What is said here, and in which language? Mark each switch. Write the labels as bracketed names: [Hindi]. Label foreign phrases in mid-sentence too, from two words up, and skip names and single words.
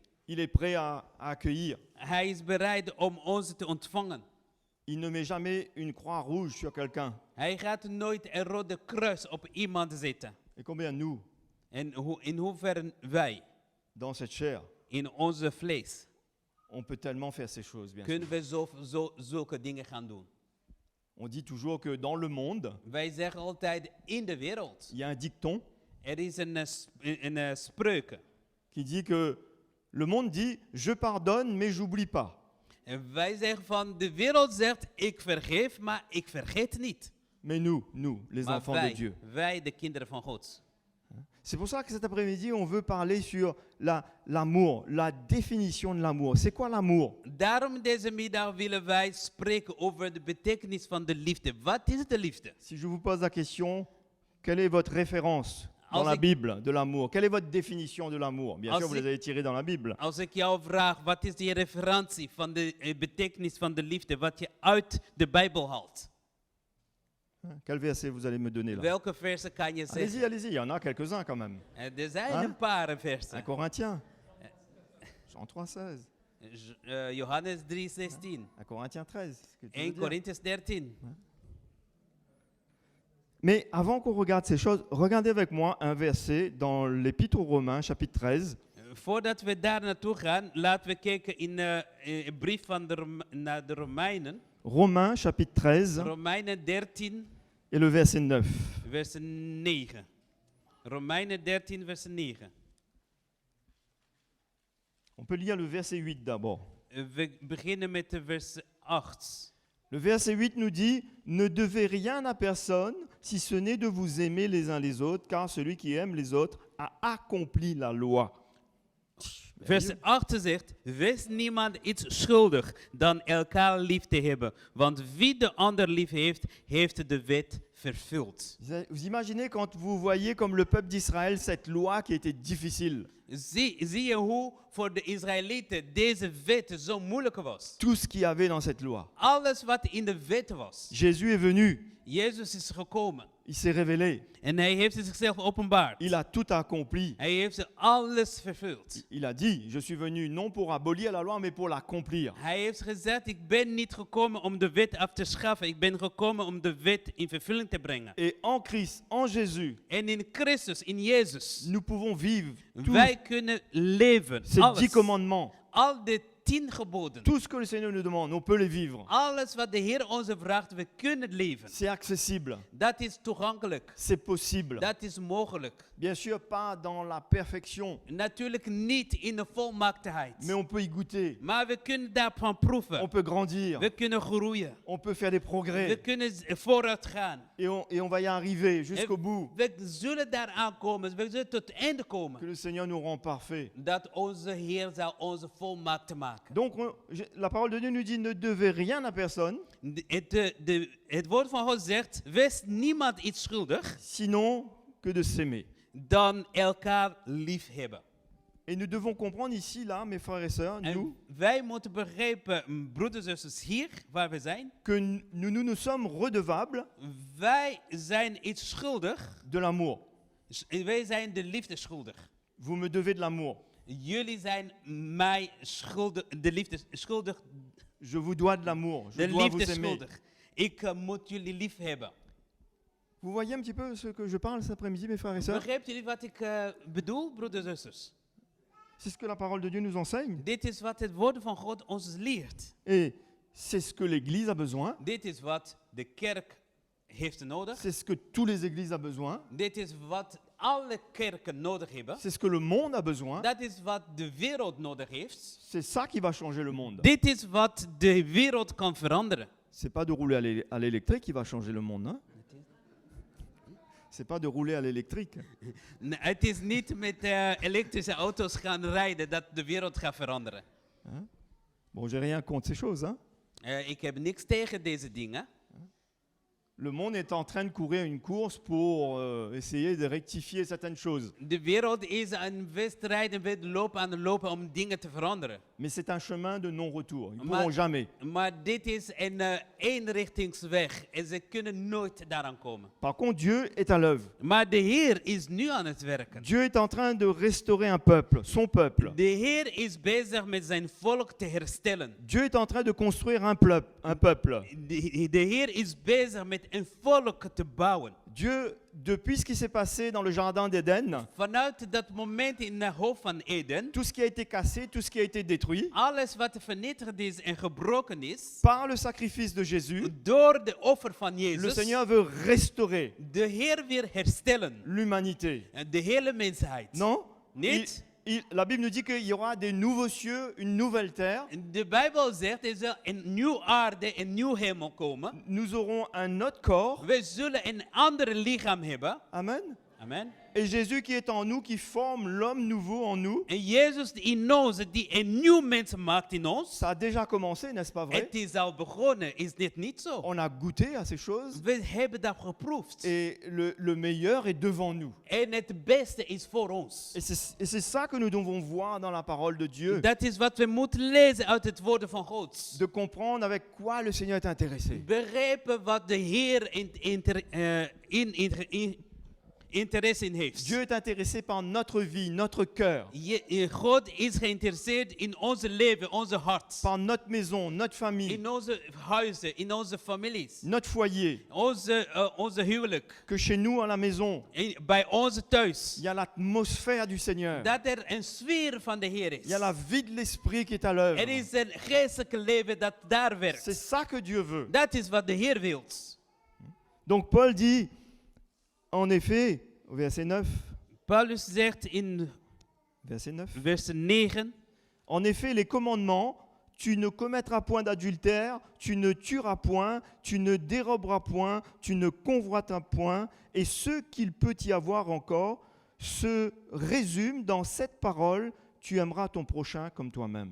[French] Il est prêt à accueillir. [Dutch] Hij is bereid om ons te ontvangen. [French] Il ne met jamais une croix rouge sur quelqu'un. [Dutch] Hij gaat nooit een rode kruis op iemand zetten. [French] Et combien nous, [Dutch] En in hoeverre wij, [French] dans cette chair, [Dutch] in onze vlees, [French] on peut tellement faire ces choses, bien sûr. [Dutch] kunnen we zulke dingen gaan doen. [French] On dit toujours que dans le monde, [Dutch] Wij zeggen altijd in de wereld. [French] il y a un dicton [Dutch] Er is een spreuk. [French] qui dit que le monde dit « je pardonne, mais j'oublie pas ». [Dutch] En wij zeggen van, de wereld zegt, ik vergeef, maar ik vergeet niet. [French] Mais nous, les [Dutch] Maar [French] enfants de Dieu. [Dutch] wij, de kinderen van God. [French] C'est pour ça que cet après-midi, on veut parler sur l'amour, la définition de l'amour. C'est quoi l'amour? [Dutch] Daarom deze middag willen wij spreken over de betekenis van de liefde. Wat is de liefde? [French] Si je vous pose la question, quelle est votre référence dans [Dutch] Als [French] la [Dutch] ik- [French] Bible de l'amour? Quelle est votre définition de l'amour? Bien [Dutch] Als [French] sûr, vous [Dutch] ik- [French] les avez tirées dans la Bible. [Dutch] Als ik jou vraag, wat is die referentie van de betekenis van de liefde, wat je uit de Bijbel haalt? [French] Quel verset vous allez me donner là? [Dutch] Welke versen kan je zeggen? [French] Allez-y, allez-y, il y en a quelques-uns quand même. [Dutch] Er zijn Huh? een paar [French] 1 [Dutch] versen. [French] Corinthiens, Jean 3,16, [Dutch] Johannes 3:16, [French] 1 Corinthiens 13. ce que tu veux [Dutch] 1 [French] dire. [Dutch] Corinthians 13. [French] Mais avant qu'on regarde ces choses, regardez avec moi un verset dans l'Épître aux Romains, chapitre 13. [Dutch] Voordat we daar naartoe gaan, laten we kijken in een brief van naar de Romeinen. [French] Romains, chapitre 13, [Dutch] Romeinen 13, [French] et le verset 9. [Dutch] vers 9. Romeinen 13, vers 9. [French] On peut lire le verset 8 d'abord. [Dutch] We beginnen met de vers 8. [French] Le verset 8 nous dit « Ne devez rien à personne, si ce n'est de vous aimer les uns les autres, car celui qui aime les autres a accompli la loi. » [Dutch] Vers 8 zegt, wees niemand iets schuldig dan elkaar lief te hebben. Want wie de ander lief heeft, heeft de wet vervuld. [French] Vous imaginez quand vous voyez comme le peuple d'Israël cette loi qui était difficile. [Dutch] Zie je hoe voor de Israëlieten deze wet zo moeilijk was? [French] Tout ce qu'il y avait dans cette loi. [Dutch] Alles wat in de wet was. [French] Jésus est venu, [Dutch] Jezus is gekomen [French] il s'est révélé, [Dutch] en hij heeft zichzelf openbaard. [French] il a tout accompli. [Dutch] Hij heeft ze alles vervuld. [French] Il a dit « Je suis venu non pour abolir la loi, mais pour l'accomplir. [Dutch] Hij heeft gezegd, ik ben niet gekomen om de wet af te schaffen. Ik ben gekomen om de wet in vervulling te brengen. » [French] Et en Christ, en Jésus, [Dutch] En in Christus, in Jezus, [French] nous pouvons vivre tous [Dutch] wij kunnen leven. [French] ces 10 [Dutch] Alles. [French] commandements. [Dutch] Al de 10 geboden. [French] Tout ce que le Seigneur nous demande, on peut les vivre. [Dutch] Alles wat de Heer ons vraagt, we kunnen leven. [French] C'est accessible, [Dutch] Dat is toegankelijk. [French] c'est possible. [Dutch] Dat is mogelijk. [French] Bien sûr, pas dans la perfection, [Dutch] Natuurlijk niet in de volmaaktheid. [French] mais on peut y goûter. [Dutch] Maar we kunnen daarvan [French] On [Dutch] proeven. [French] peut grandir. [Dutch] We kunnen groeien. [French] On peut faire des [Dutch] We [French] progrès. [Dutch] kunnen vooruit gaan. [French] Et on va y arriver jusqu'au bout. [Dutch] We zullen daar aankomen. We zullen tot het einde komen. [French] Que le Seigneur nous rend parfaits. [Dutch] Dat onze Heer zal onze volmaakt maken. [French] Donc, la parole de Dieu nous dit ne devez rien à personne, [Dutch] Het woord van God zegt, wees niemand iets schuldig [French] sinon que de s'aimer. [Dutch] dan elkaar lief hebben. [French] Et nous devons comprendre ici, là, mes frères et sœurs, nous, [Dutch] En wij moeten begrijpen, broeders en zusters, hier waar we zijn, [French] que nous sommes redevables [Dutch] wij zijn iets schuldig. [French] de l'amour. [Dutch] Wij zijn de liefde schuldig. [French] Vous me devez de l'amour. [Dutch] Jullie zijn mij schuldig, de liefde schuldig [French] Je vous dois de l'amour. Je [Dutch] De [French] dois [Dutch] liefde [French] vous [Dutch] is [French] aimer. [Dutch] schuldig. Ik moet jullie lief hebben. [French] Vous voyez un petit peu ce que je parle cet après-midi, mes frères et sœurs? [Dutch] Begrijpt jullie wat ik bedoel, broeders en zusters? [French] C'est ce que la parole de Dieu nous enseigne. [Dutch] Dit is wat het woord van God ons leert. [French] Et c'est ce que l'Église a besoin. [Dutch] Dit is wat de kerk heeft nodig. [French] C'est ce que tous les églises ont besoin. [Dutch] Dit is wat alle kerken nodig hebben. [French] C'est ce que le monde a besoin. [Dutch] Dat is wat de wereld nodig heeft. [French] C'est ça qui va changer le monde. [Dutch] Dit is wat de wereld kan veranderen. [French] C'est pas de rouler à l'électrique qui va changer le monde. Hein? C'est pas de rouler à l'électrique. [Dutch] Nee, het is niet met elektrische auto's gaan rijden dat de wereld gaat veranderen. [French] Bon, j'ai rien contre ces choses. Hein? [Dutch] Ik heb niks tegen deze dingen. [French] Le monde est en train de courir une course pour essayer de rectifier certaines choses. [Dutch] De wereld is een wedstrijd en we lopen aan het lopen om dingen te veranderen. [French] Mais c'est un chemin de non-retour. Ils ne [Dutch] Maar- [French] pourront jamais. [Dutch] Maar dit is een eenrichtingsweg en ze kunnen nooit daaraan komen. [French] Par contre, Dieu est à l'œuvre. [Dutch] Maar de Heer is nu aan het werken. [French] Dieu est en train de restaurer un peuple, son peuple. [Dutch] De Heer is bezig met zijn volk te herstellen. [French] Dieu est en train de construire un peuple. [Dutch] De Heer is bezig met een volk te bouwen. [French] Dieu, depuis ce qui s'est passé dans le jardin d'Éden, [Dutch] Vanuit dat moment in de hoofd van Eden, [French] tout ce qui a été cassé, tout ce qui a été détruit, [Dutch] alles wat vernietigd is en gebroken is, [French] par le sacrifice de Jésus, [Dutch] door de offer van [French] le [Dutch] Jezus, [French] Seigneur veut restaurer [Dutch] de Heer weer herstellen. [French] l'humanité. [Dutch] De hele mensheid. [French] Non? [Dutch] Niet? [French] La Bible nous dit qu'il y aura des nouveaux cieux, une nouvelle terre. [Dutch] De Bijbel zegt, er zal een nieuwe aarde, een nieuw hemel komen. [French] Nous aurons un autre corps. [Dutch] We zullen een ander lichaam hebben. [French] Amen. [Dutch] Amen. [French] Et Jésus qui est en nous, qui forme l'homme nouveau en nous, [Dutch] En Jezus die in ons, die een nieuw mens maakt in ons. [French] ça a déjà commencé, n'est-ce pas vrai? [Dutch] Het is al begonnen, is dit niet zo? [French] On a goûté à ces choses [Dutch] We hebben dat geproefd. [French] et le meilleur est devant nous. [Dutch] En het beste is voor ons. [French] Et c'est ça que nous devons voir dans la parole de Dieu, [Dutch] Dat is wat we moeten lezen uit het woord van God. [French] de comprendre avec quoi le Seigneur est intéressé. [Dutch] Begrijpen wat de Heer interesse in heeft. [French] Dieu est intéressé par notre vie, notre cœur, [Dutch] God is geïnteresseerd in onze leven, onze hart. [French] par notre maison, notre famille, [Dutch] In onze huizen, in onze families. [French] notre foyer, [Dutch] Onze huwelijk. [French] que chez nous à la maison, [Dutch] Bij ons thuis. [French] il y a l'atmosphère du Seigneur. [Dutch] Dat er een sfeer van de Heer is. [French] Il y a la vie de l'esprit qui est à l'œuvre. [Dutch] Er is een geestelijke leven dat daar [French] C'est [Dutch] werkt. [French] ça que Dieu veut. [Dutch] Dat is wat de Heer wil. [French] Donc Paul dit, en effet, au verset 9, [Dutch] Paulus zegt in [French] verset 9, [Dutch] vers 9. [French] en effet, les commandements, tu ne commettras point d'adultère, tu ne tueras point, tu ne déroberas point, tu ne convoiteras point, et ce qu'il peut y avoir encore se résume dans cette parole, tu aimeras ton prochain comme toi-même.